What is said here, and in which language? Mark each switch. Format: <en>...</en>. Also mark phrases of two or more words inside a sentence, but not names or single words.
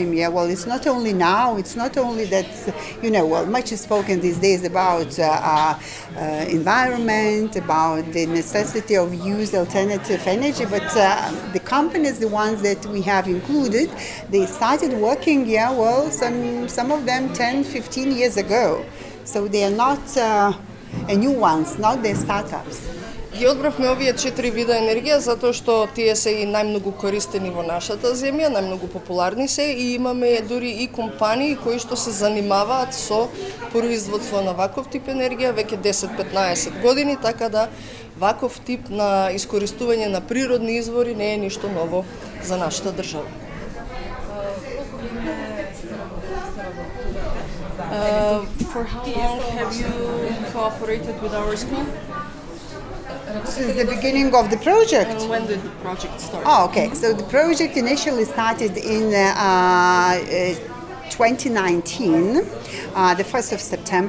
<en>It's not only now, it's not only that, much is spoken these days about environment, about the necessity of use alternative energy, but the companies, the ones that we have included, they started working, some of them 10, 15 years ago. So they are not new ones, not the startups.</en> <mk>Ги одбравме овие 4 вида енергија затоа што тие се и најмногу користени во нашата земја, најмногу популарни се и имаме дури и компании кои што се занимаваат со производство на ваков тип енергија веќе 10-15 години, така да ваков тип на искористување на природни извори не е ништо ново за нашата држава.</mk> <en>For how long have you cooperated with our school? Since the beginning of the project. And when did the project start? Oh, okay. So the project initially started in 2019, the 1st of September.</en>